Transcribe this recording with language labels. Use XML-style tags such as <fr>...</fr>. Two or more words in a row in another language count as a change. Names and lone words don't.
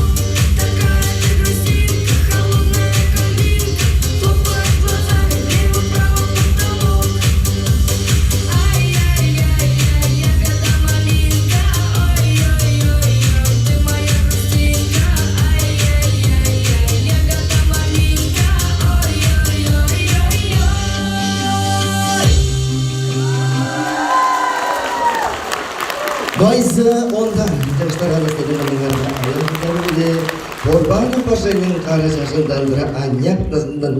<ru>Такая ты грустинка, холодная как льдинка, хлопает глазами влево-вправо потолок. Ай-яй-яй-яй, ягода малинка, ой-ой-ой-ой, ты моя грустинка. Ай-яй-яй-яй, ягода малинка, ой-ой-ой-ой-ой. Байза Ондар.</ru> <tr>Korban paşanın karşısında ancak</tr>